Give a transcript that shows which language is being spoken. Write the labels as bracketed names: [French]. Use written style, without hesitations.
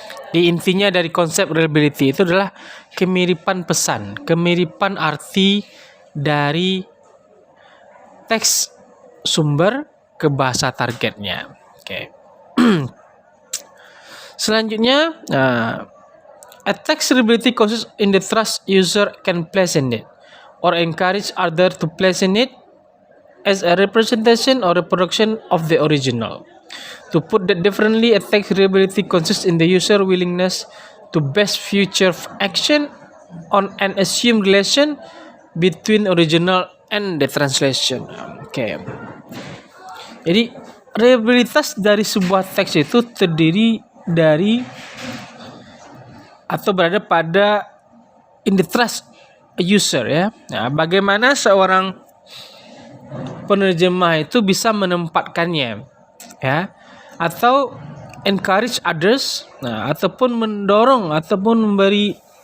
[Indonesian] Di intinya dari konsep reliability itu adalah kemiripan pesan, kemiripan arti dari teks sumber ke bahasa targetnya. [English] Selanjutnya, a text reliability consists in the trust user can place in it or encourage others to place in it as a representation or reproduction of the original. To put that differently, a text reliability consists in the user willingness to base future action on an assumed relation between original and the translation. [Indonesian] Jadi reliabilitas dari sebuah teks itu terdiri dari atau berada pada [English] in the trust user [Indonesian] ya. Bagaimana seorang penerjemah itu bisa menempatkannya ya, atau [English] encourage others, [Indonesian] ataupun mendorong ataupun memberi